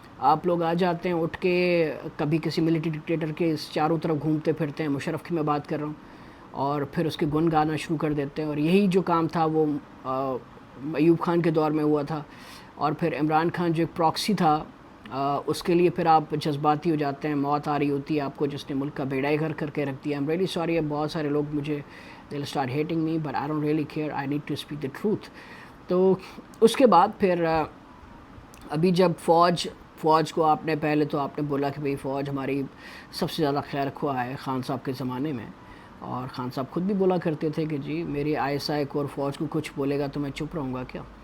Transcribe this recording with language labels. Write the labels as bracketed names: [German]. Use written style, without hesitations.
[Urdu] آپ لوگ آ جاتے ہیں اٹھ کے، کبھی کسی ملٹری ڈکٹیٹر کے چاروں طرف گھومتے پھرتے ہیں، مشرف کی میں بات کر رہا ہوں، اور پھر اس کے گن گانا شروع کر دیتے ہیں. اور یہی جو کام تھا وہ ایوب خان کے دور میں ہوا تھا. اور پھر عمران خان جو ایک پراکسی تھا، اس کے لیے پھر آپ جذباتی ہو جاتے ہیں. موت آ رہی ہوتی ہے آپ کو جس نے ملک کا بیڑا گھر کر کے رکھ دیا. [English] I'm really sorry. [Urdu] بہت سارے لوگ مجھے [English] they'll start hating me but I don't really care. I need to speak the truth. [Urdu] تو اس کے بعد پھر ابھی جب فوج کو آپ نے پہلے تو آپ نے بولا کہ بھئی فوج ہماری سب سے زیادہ خیر خواہ ہے خان صاحب کے زمانے میں. اور خان صاحب خود بھی بولا کرتے تھے کہ جی میری ISI کو اور فوج کو کچھ بولے گا تو میں چپ رہوں گا کیا.